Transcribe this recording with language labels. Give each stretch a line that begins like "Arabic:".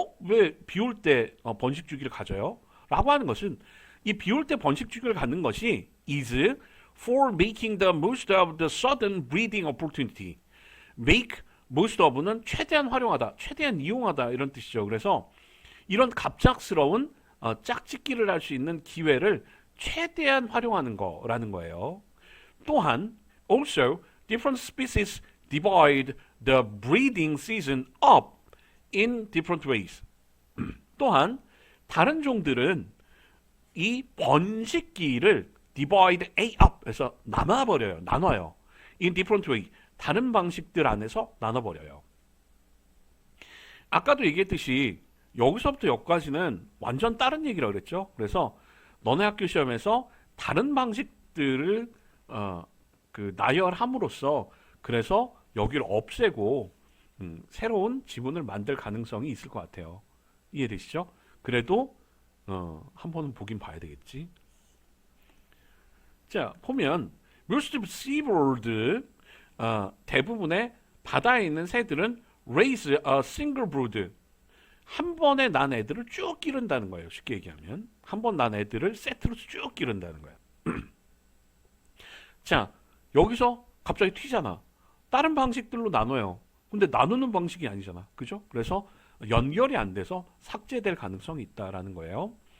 Korean: 왜 비 올 때 번식 주기를 가져요? 라고 하는 것은 이 비 올 때 번식 주기를 갖는 것이
English: is for making the most of the sudden breeding opportunity.
Korean: make most of는 최대한 활용하다, 최대한 이용하다 이런 뜻이죠. 그래서 이런 갑작스러운 짝짓기를 할 수 있는 기회를 최대한 활용하는 거라는 거예요.
English: 또한 also different species divide the breeding season up in different ways.
Korean: 또한 다른 종들은 이 번식기를
English: divide A up
Korean: 해서 나눠버려요. 나눠요.
English: in different way.
Korean: 다른 방식들 안에서 나눠버려요. 아까도 얘기했듯이 여기서부터 여기까지는 완전 다른 얘기라고 그랬죠. 그래서 너네 학교 시험에서 다른 방식들을 나열함으로써 그래서 여기를 없애고 새로운 지문을 만들 가능성이 있을 것 같아요. 이해되시죠? 그래도 한 번은 보긴 봐야 되겠지. 자, 보면
English: most of seabird
Korean: 대부분의 바다에 있는 새들은
English: raise a single brood.
Korean: 한 번에 난 애들을 쭉 기른다는 거예요. 쉽게 얘기하면 한 번 난 애들을 세트로 쭉 기른다는 거예요. 자, 여기서 갑자기 튀잖아. 다른 방식들로 나눠요. 근데 나누는 방식이 아니잖아. 그죠? 그래서 연결이 안 돼서 삭제될 가능성이 있다라는 거예요.